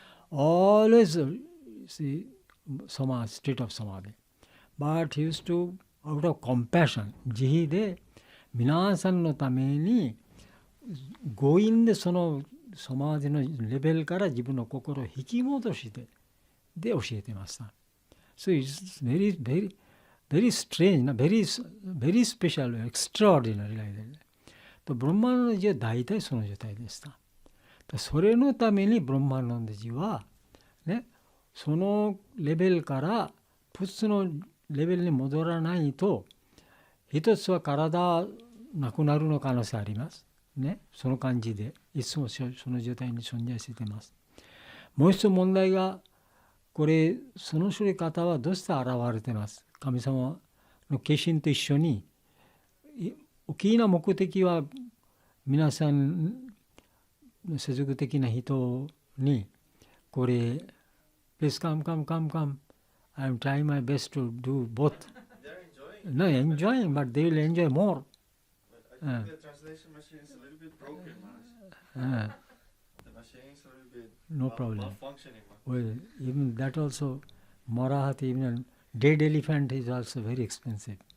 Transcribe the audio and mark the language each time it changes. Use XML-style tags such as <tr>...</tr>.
<en>Always see state of samadhi. But he used to, out of compassion,</en> <ja>慈悲で皆さんのために強引でそのサマディのレベルから自分の心を引き戻してで教えてました。</ja> <en>So it's very strange, very special, extraordinary like that.</en> <ja>とブラマナンダジは大体その状態でした。それのためにブラマナンダジはね、そのレベルから普通のレベルに戻らないと、一つは体なくなるの可能性あります。ね、その感じでいつもその状態に存在しています。もう一つ問題が、これその処理方はどうして現れてます。神様の化身と一緒に大きな目的は皆さん世俗的な人にこれ</ja> <en>Please come, I'm trying my best to do both. No, enjoying, but they will enjoy more. But I think the translation machine is a little bit broken, Maharaj. The machine is a little bit No problem. malfunctioning. Well, even that also, Marahat, even a dead elephant is also very expensive.</en>